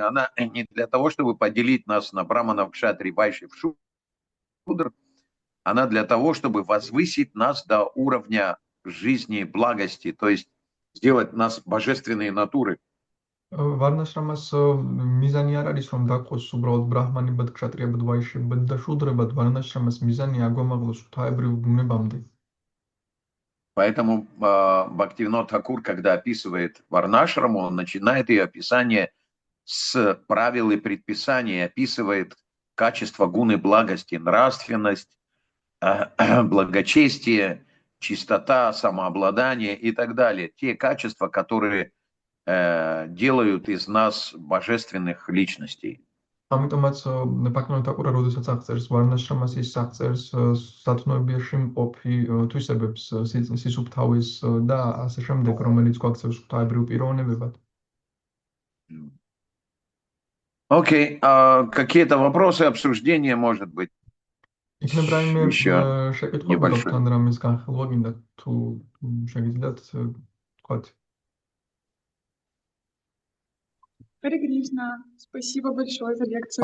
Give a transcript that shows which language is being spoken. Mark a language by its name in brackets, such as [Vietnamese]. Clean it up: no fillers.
[Russian] Она не для того, чтобы поделить нас на браманов, кшатри, вайшев, шудр. Она для того, чтобы возвысить нас до уровня жизни, благости, то есть сделать нас божественные натуры. [Georgian] Варнашрамас მიზანი არ არის რომ დაგყოს უბრალოდ ბრაჰმანებად, ქშატრიებად, ვაიშებად და შუდრებად. Варнашрамас მიზანი აგვამაღლოს ღვთაებრივ ბუნებამდე. [Russian] Поэтому Бхактивинод Тхакур, когда описывает Варнашраму, он начинает ее описание с правил и предписаний, описывает, качества гуны благости, нравственность, благочестие, чистота, самообладание и так далее. Те качества, которые делают из нас божественных личностей. [Georgian] ამიტომაც ბაქნიო თაკურა როდესაც აღწერს ვარნაშრამას ის აღწერს სათნოებიაში მყოფი თვისებებს სისუფთავის და ასე შემდეგ რომელიც გვაქცევს ღვთაებრივ პიროვნებებად. [Russian] Окей, какие-то вопросы, обсуждения, может быть? [Georgian] იქნებ რაიმე [Russian] Еще [Georgian] შეკითხვები [Russian] небольшой. [Georgian] გაქვთ ან რამის განხილვა გინდა თუ შეგიძლიათ თქვათ. [Russian] Харе Кришна, спасибо большое за лекцию.